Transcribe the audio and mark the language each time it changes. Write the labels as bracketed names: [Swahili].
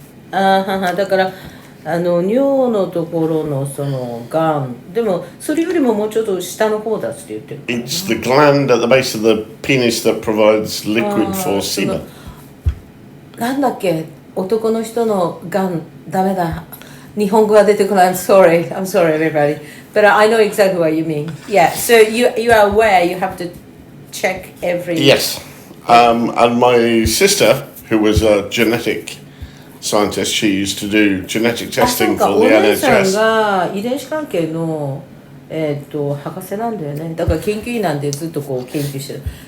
[Japanese] だから尿のところのそのがんでもそれよりももうちょっと下の方だって言ってる。 [English] It's the gland at the base of the penis that provides liquid for semen. [Japanese] なんだっけ男の人のがんダメだ。日本語が出てこない。 [English] I'm sorry everybody. But I know exactly what you mean. Yeah, so you are aware you have to check every... Yes. And my sister, who was a genetic scientist, she used to do genetic testing for the NHS. [Japanese] お姉さんが遺伝子関係の博士なんだよね。だから研究員なんでずっとこう研究してる。